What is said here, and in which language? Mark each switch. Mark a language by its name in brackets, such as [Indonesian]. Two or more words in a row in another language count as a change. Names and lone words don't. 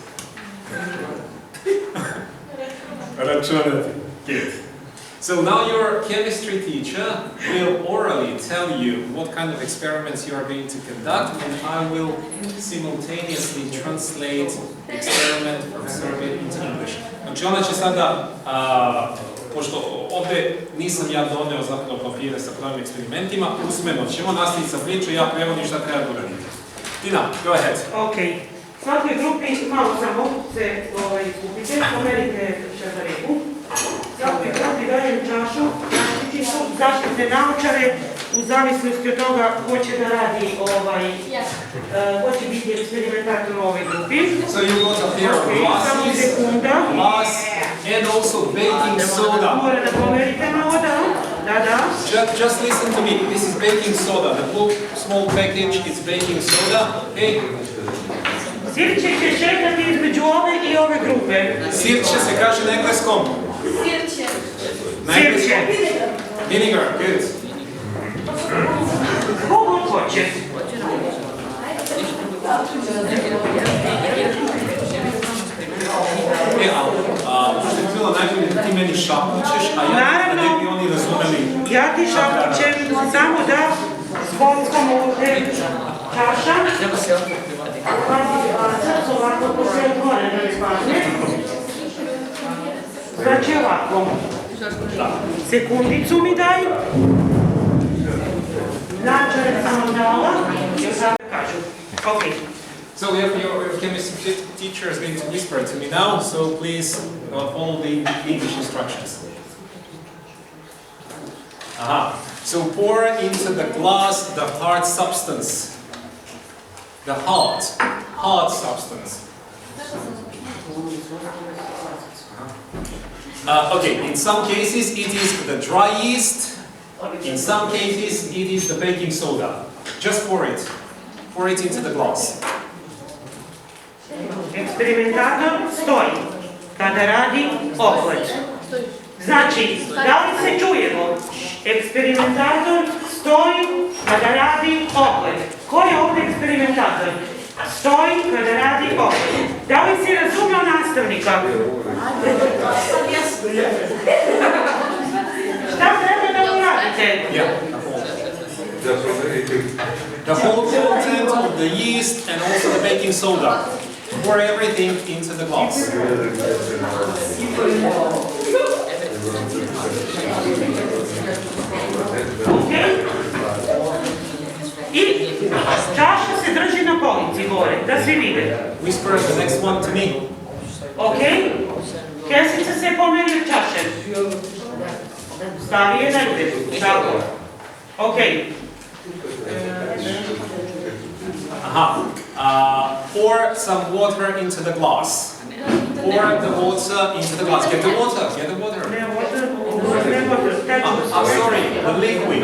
[Serbian] Računati. Good. [English] So now your chemistry teacher will orally tell you what kind of experiments you are going to conduct, and I will simultaneously translate the experiment from Serbian into English. [Serbian] Znači ona će sada, pošto ovdje nisam ja doneo zapravo papire sa pravim eksperimentima, usmeno ćemo nastaviti sa priču i ja prevodim šta treba uraditi. [English] Tina, go ahead. Ok. [Serbian] Svakoj grupi malo samo se skupite, pomerite šazareku. Svakoj grupi dajem čašu, plastičicu, zaštitne naočare, u zavisnosti od toga ko će da radi, ko će biti eksperimentator u ovoj grupi. [English] So you got a pair of glasses, glass, and also baking soda. [Serbian] Mora da pomerite malo, da. [English] Just listen to me, this is baking soda. The blue small package is baking soda. Hey. [Serbian] Sirće će šetati između ove i ove grupe. Sirće se kaže na engleskom. Sirće. Na engleskom. [English] Vinegar, good. [Serbian] Kogo hoće? meni šapućeš, a ja da ne bi oni razumeli. Ja ti šapućem samo da zbockamo ovdje čaša. Treba se okupiti. Sad ovako ko se otvore da ne padne. Znači ovako. Sekundicu mi daj. Načare sam vam dala. Još sam kažu. [English] Ok. So your chemistry teacher is going to whisper to me now, so please follow the English instructions. Aha. So pour into the glass the hard substance. The hard substance. Okay, in some cases it is the dry yeast, in some cases it is the baking soda. Just pour it. Pour it into the glass. [Serbian] Eksperimentator stoji kada radi ogled. Znači, da li se čujemo? Eksperimentator stoji kada radi ogled. Ko je ovdje eksperimentator? Stoji kada radi ogled. Da li si razumio nastavnika? Šta treba da uradite? [English] The whole content of the yeast and also the baking soda. Pour everything into the glass. Okay. [Serbian] I čaša se drži na polici gore, da svi vide. [English] Whisper the next one to me. Ok? [Serbian] Kesica se pomeri od čaše. Stavi je negdje. Tako. [English] Ok. Pour some water into the glass. Pour the water into the glass. Get the water. Get the water. I'm sorry. The liquid.